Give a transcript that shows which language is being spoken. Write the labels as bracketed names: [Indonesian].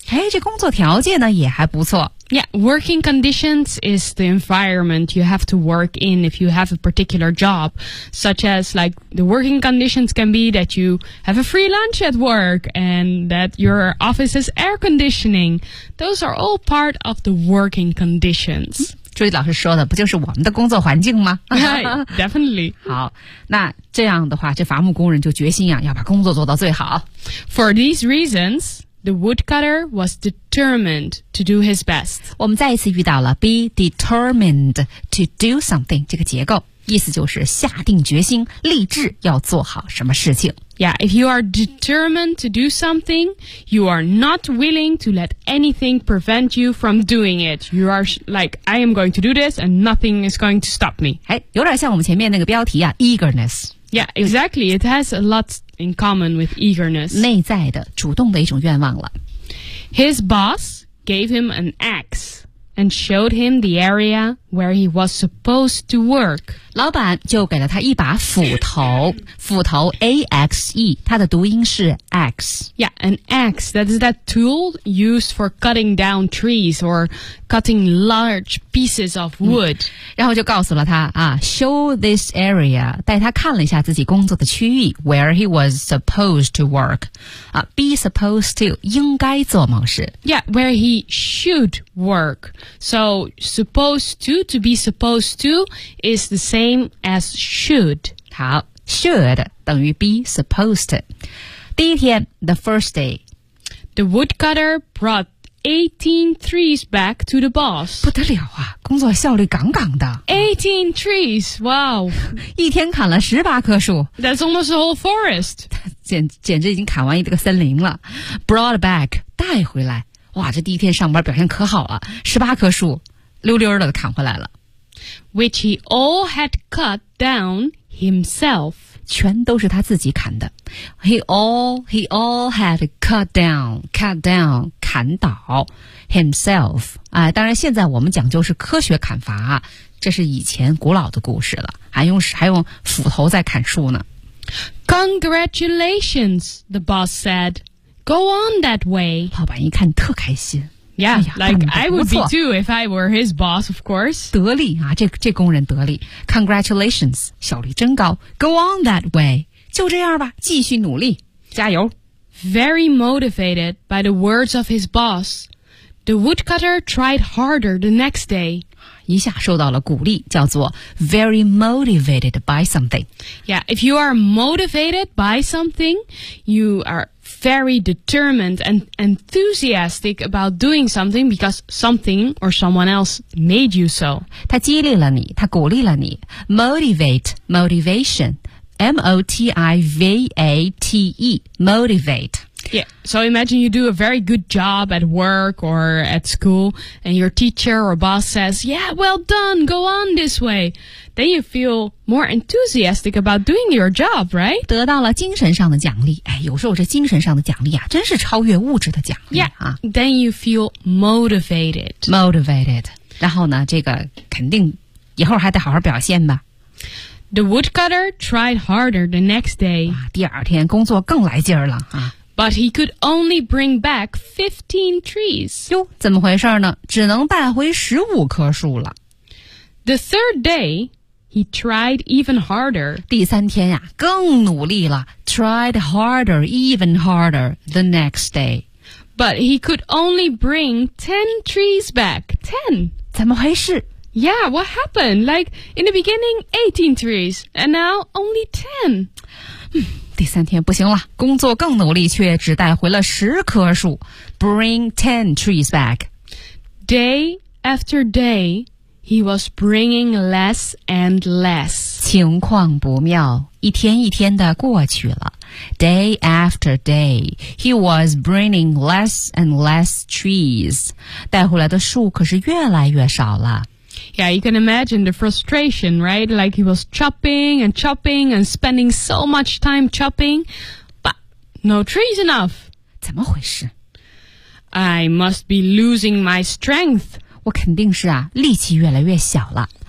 [Chinese] 哎这工作条件呢也还不错。 [English] Yeah, working conditions is the environment you have to work in if you have a particular job, such as like the working conditions can be that you have a free lunch at work and that your office is air conditioning. Those are all part of the working conditions. [Chinese] 朱莉老师说的不就是我们的工作环境吗 [English] Yeah, definitely. [Chinese] 好那这样的话这伐木工人就决心啊要把工作做到最好。 [English] For these reasons,The woodcutter was determined to do his best. [Chinese] 我们再一次遇到了 [English] be determined to do something [Chinese] 这个结构，意思就是下定决心，立志要做好什么事情。 [English] Yeah, if you are determined to do something, you are not willing to let anything prevent you from doing it. You are like, I am going to do this and nothing is going to stop me. [Chinese] 哎，有点像我们前面那个标题啊 eagerness. [English] Yeah, exactly. It has a lot in common with eagerness. [Chinese] 内在的、主动的一种愿望了。 [English] His boss gave him an axe and showed him the area where he was supposed to work. [Chinese] 老板就给了他一把斧头，斧头 A-X-E, 它的读音是 axe. [English] Yeah, an axe, that is that tool used for cutting down trees or cutting large pieces of wood.、 [Chinese] 嗯、然后就告诉了他啊 [English] show this area, [Chinese] 带他看了一下自己工作的区域 [English] where he was supposed to work.、 [Chinese] 啊、 [English] be supposed to, [Chinese] 应该做某事。 [English] Yeah, where he should work. So, supposed to be supposed to is the same as should. [Chinese] 好 [English] should [Chinese] 等于 [English] be supposed to. [Chinese] 第一天 [English] the first day. The woodcutter brought 18 trees back to the boss. [Chinese] 不得了啊工作效率杠杠的。 [English] 18 trees, wow. [Chinese] 一天砍了18棵树。 [English] That's almost a whole forest. [Chinese] 简直已经砍完一个森林了。 [English] Brought back, 带回来。 [Chinese] 哇这第一天上班表现可好了。 18棵树。溜溜的砍回来了 [English] Which he all had cut down himself [Chinese] 全都是他自己砍的 [English] He all had cut down [Chinese] 砍倒 himself、当然现在我们讲究是科学砍伐这是以前古老的故事了还用斧头在砍树呢 [English] Congratulations, the boss said Go on that way [Chinese] 老板一看特开心 [English] Yeah,、哎、like I would be too if I were his boss, of course. [Chinese] 得力啊，这工人得力。Congratulations, 效率真高。 [English] Go on that way. [Chinese] 就这样吧，继续努力，加油。 [English] Very motivated by the words of his boss, the woodcutter tried harder the next day. [Chinese] 一下受到了鼓励，叫做 [English] very motivated by something. Yeah, if you are motivated by something, you are... very determined and enthusiastic about doing something because something or someone else made you so. [Chinese] 他激励了你，他鼓励了你。 [English] Motivate, motivation, M-O-T-I-V-A-T-E, motivate. Yeah, so imagine you do a very good job at work or at school and your teacher or boss says, yeah, well done, go on this way. Then you feel more enthusiastic about doing your job, right? [Chinese] 得到了精神上的奖励。哎，有时候这精神上的奖励啊，真是超越物质的奖励啊。 [English] Yeah, then you feel motivated. Motivated. [Chinese] 然后呢，这个肯定以后还得好好表现吧。 [English] The woodcutter tried harder the next day. [Chinese] 第二天工作更来劲儿了啊。 [English] But he could only bring back 15 trees. [Chinese] 哟，怎么回事呢？只能带回15棵树了。 [English] The third day, he tried even harder. [Chinese] 第三天呀、啊，更努力了。 [English] Tried harder, even harder, the next day. But he could only bring 10 trees back. 10? [Chinese] 怎么回事？ [English] Yeah, what happened? Like, in the beginning, 18 trees, and now only 10. [Chinese] 第三天不行了，工作更努力，却只带回了十棵树。 [English] Bring 10 trees back. Day after day, He was bringing less and less. [Chinese] 情况不妙，一天一天的过去了。 [English] Day after day, he was bringing less and less trees. [Chinese] 带回来的树可是越来越少了。 [English] Yeah, you can imagine the frustration, right? Like he was chopping and chopping and spending so much time chopping, but no trees enough. [Chinese] 怎么回事？ [English] I must be losing my strength. [Chinese] 我肯定是啊，力气越来越小了。